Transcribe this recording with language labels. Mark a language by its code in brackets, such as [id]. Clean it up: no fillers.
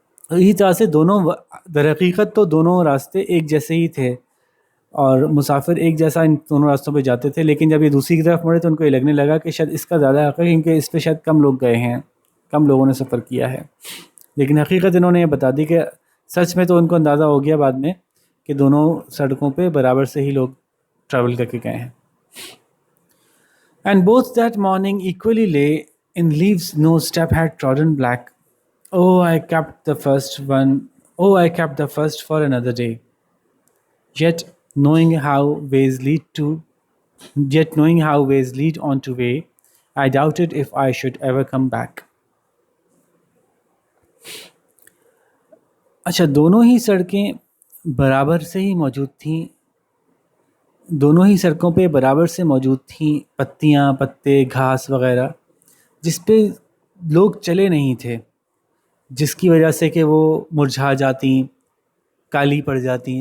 [ur] اسی طرح سے دونوں در حقیقت تو دونوں راستے ایک جیسے ہی تھے اور مسافر ایک جیسا ان دونوں راستوں پہ جاتے تھے، لیکن جب یہ دوسری کی طرف مڑے تو ان کو یہ لگنے لگا کہ شاید اس کا زیادہ حق ہے کیونکہ اس پہ شاید کم لوگ گئے ہیں، کم لوگوں نے سفر کیا ہے. لیکن حقیقت انہوں نے یہ بتا دی کہ سچ میں تو ان کو اندازہ ہو گیا بعد میں کہ دونوں سڑکوں پہ برابر سے ہی لوگ ٹریول کر کے گئے ہیں. [en] And both that morning equally lay in leaves no step had trodden black. Oh, I kept the first one. Oh, I kept the first for another day. Yet knowing how ways lead to, yet knowing how ways lead on to way, I doubted if I should ever come back. [ur] اچھا، دونوں ہی سڑکیں برابر سے ہی موجود تھیں، دونوں ہی سڑکوں پہ برابر سے موجود تھیں پتیاں، پتے، گھاس وغیرہ، جس پہ لوگ چلے نہیں تھے، جس کی وجہ سے کہ وہ مرجھا جاتی، کالی پڑ جاتی.